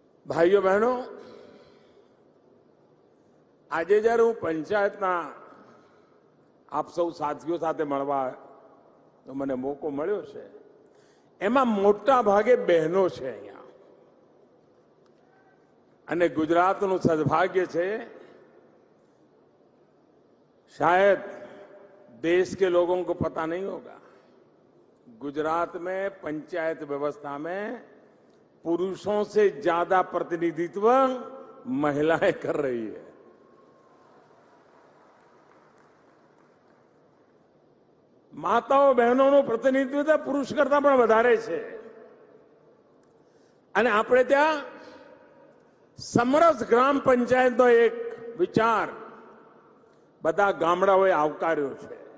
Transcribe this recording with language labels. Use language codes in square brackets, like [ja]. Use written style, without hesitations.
[gu] ભાઈઓ બહેનો, આજે જ્યારે હું પંચાયતના આપ સૌ સાથીઓ સાથે મળવા તો મને મોકો મળ્યો છે, એમાં મોટા ભાગે બહેનો છે અહીંયા. અને ગુજરાતનું સદભાગ્ય છે, [hi] शायद देश के लोगों को पता नहीं होगा, गुजरात में पंचायत व्यवस्था में पुरुषों से ज्यादा प्रतिनिधित्व महिलाएं कर रही है. [gu] માતાઓ બહેનોનું પ્રતિનિધિત્વ પુરુષ કરતા પણ વધારે છે. અને આપણે ત્યાં સમરસ ગ્રામ પંચાયતનો એક વિચાર બધા ગામડાઓએ આવકાર્યો છે.